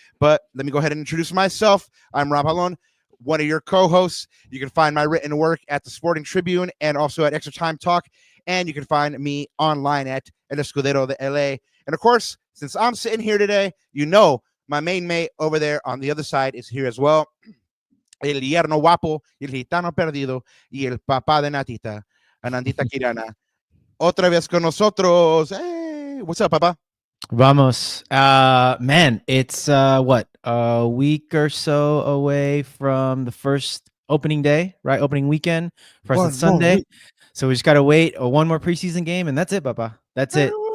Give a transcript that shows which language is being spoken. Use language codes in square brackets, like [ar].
[en] But let me go ahead and introduce myself. I'm Rob Halon, one of your co-hosts. You can find my written work at the Sporting Tribune and also at Extra Time Talk. And you can find me online at El Escudero de LA. And of course, since I'm sitting here today, you know my main mate over there on the other side is here as well. [es] El yerno guapo, el gitano perdido, y el papá de Natita, Anandita Kirana. Otra vez con nosotros. [en] Hey, what's up, Papa? [es] Vamos. [en] Man, it's what, a week or so away from the first opening day, right? Opening weekend. First on Sunday. So we just gotta wait one more preseason game, and that's it, Papa. That's it.